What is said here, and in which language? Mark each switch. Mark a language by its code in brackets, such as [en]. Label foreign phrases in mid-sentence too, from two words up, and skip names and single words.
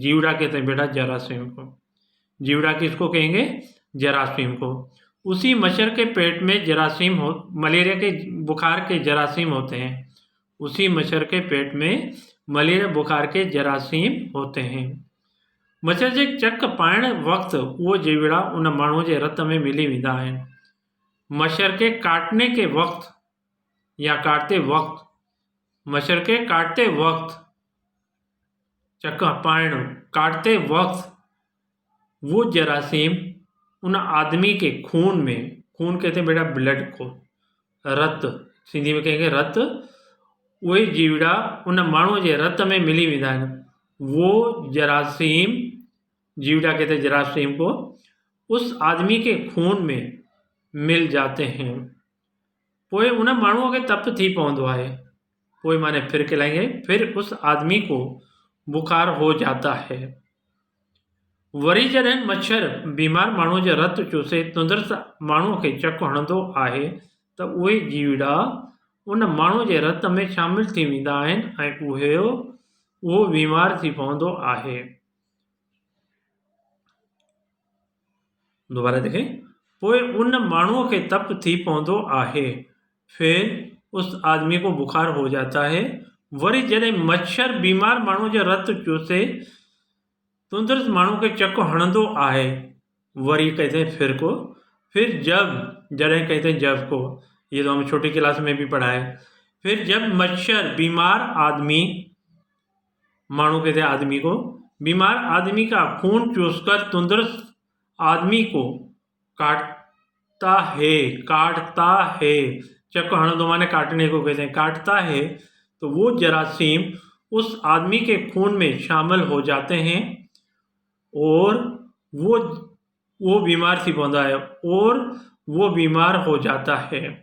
[hi] जीवड़ा कहते हैं बेटा जरासीम को। जीवड़ा किसको कहेंगे? जरासीम को। उसी मच्छर के पेट में जरासीम हो, मलेरिया के बुखार के जरासीम होते हैं। उसी मच्छर के पेट में मलेरिया बुखार के जरासीम होते हैं। [sd] मच्छर जे चक पाइण वक्त वो जीवड़ा उन माण्हू जे रत में मिली वेंदा आहिनि। [hi] मच्छर के काटने के वक्त या काटते वक्त, मच्छर के काटते वक्त, [sd] चक पाइण [hi] काटते वक्त वो जरासीम उन आदमी के खून में, खून कहते हैं बेटा ब्लड को, रत सिंधी में कहेंगे रत, वही [sd] जीवड़ा उन माण्हू जे रत में मिली वेंदा आहिनि। [hi] वो जरासीम, जीवड़ा कहते हैं जरासीम को, उस आदमी के खून में मिल जाते हैं। [sd] पोइ उन माण्हूअ खे तप थी पवंदो आहे। [hi] पोइ माने फिर कहलाएंगे फिर उस आदमी को बुखार हो जाता है। [sd] वरी जॾहिं मच्छर बीमार माण्हू जो रत चूसे तंदुरुस्त माण्हूअ खे चक हणंदो आहे त उहे जीवड़ा उन माण्हू जे रत में शामिल थी वेंदा आहिनि ऐं उहो बीमार थी पवंदो आहे। [hi] दोबारा देखें, [sd] पोइ उन माण्हूअ खे तप थी पवंदो आहे। [hi] फिर उस आदमी को बुखार हो जाता है। [sd] वरी जॾहिं मच्छर बीमार माण्हू जो रत चूसे तंदुरुस्त माण्हू खे चक हणंदो आहे, वरी [hi] कहते हैं फिर को, फिर जॾहिं कहते हैं जब को, ये तो हम छोटी क्लास में भी पढ़ा है। फिर जब मच्छर बीमार आदमी, माण्हू कहते हैं आदमी को, बीमार आदमी का खून चूसकर तंदुरुस्त आदमी को काटता है, [sd] चक हणंदो [hi] माने काटने को कहते हैं, काटता है, तो वो जरासीम उस आदमी के खून में शामिल हो जाते हैं और वो बीमार [sd] थी पवंदा [hi] है और वो बीमार हो जाता है।